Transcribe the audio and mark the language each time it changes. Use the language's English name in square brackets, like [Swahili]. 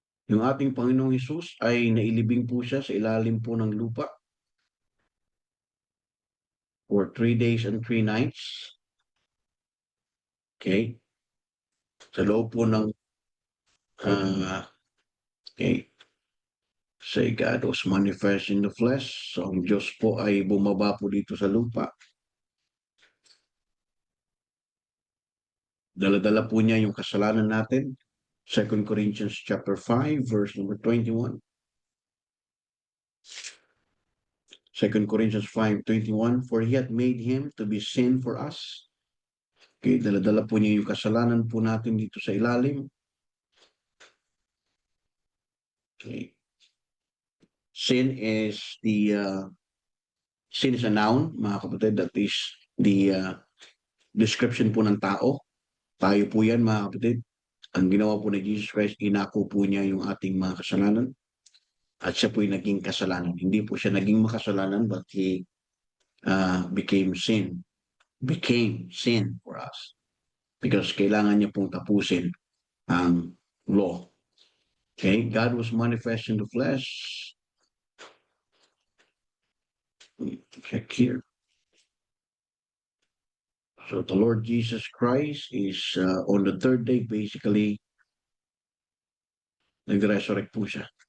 [Filipino] Yung ating Panginoong Hesus ay nailibing po siya sa ilalim po ng lupa [English] for 3 days and 3 nights. [Filipino] Okay? Sa loob po ng okay. [English] Say God was manifest in the flesh. [Filipino] So ang Diyos po ay bumaba po dito sa lupa. Dala-dala po niya yung kasalanan natin. 2 Corinthians chapter 5 verse number 21. 2 [English] 2 Corinthians 5:21, for he hath made him to be sin for us. [Filipino] Okay, dala-dala po niya yung kasalanan po natin dito sa ilalim. [English] Okay. Sin is sin is a noun, mga kapatid. That is the description po ng tao. [Filipino] Tayo po yan, mga kapatid. Ang ginawa po ni Jesus Christ, inako po niya yung ating mga kasalanan. At siya po yung naging kasalanan. Hindi po siya naging makasalanan, [English] but he became sin. Became sin for us. Because [Filipino] kailangan niya pong tapusin ang [English] law. Okay? God was manifest in the flesh. Check here. So the Lord Jesus Christ is on the third day, basically, [Filipino] nag-resurrect po siya.